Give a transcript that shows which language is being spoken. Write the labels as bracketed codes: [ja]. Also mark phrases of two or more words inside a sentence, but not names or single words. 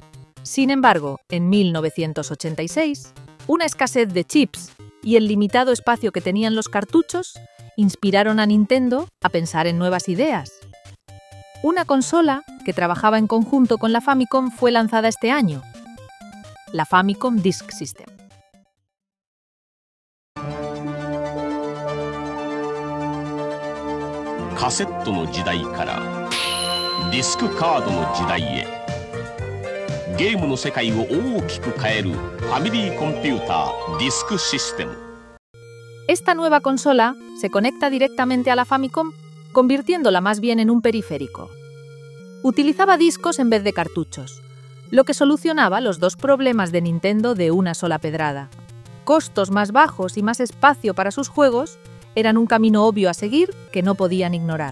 [es] Sin embargo, en 1986, una escasez de chips y el limitado espacio que tenían los cartuchos inspiraron a Nintendo a pensar en nuevas ideas. Una consola que trabajaba en conjunto con la Famicom fue lanzada este año, la Famicom Disk System. [ja] カセットの時代からディスクカードの時代へ、ゲームの世界を大きく変えるファミリーコンピューターディスクシステム。 [es] Esta nueva consola se conecta directamente a la Famicom, convirtiéndola más bien en un periférico. Utilizaba discos en vez de cartuchos, lo que solucionaba los 2 problemas de Nintendo de una sola pedrada. Costos más bajos y más espacio para sus juegos eran un camino obvio a seguir que no podían ignorar.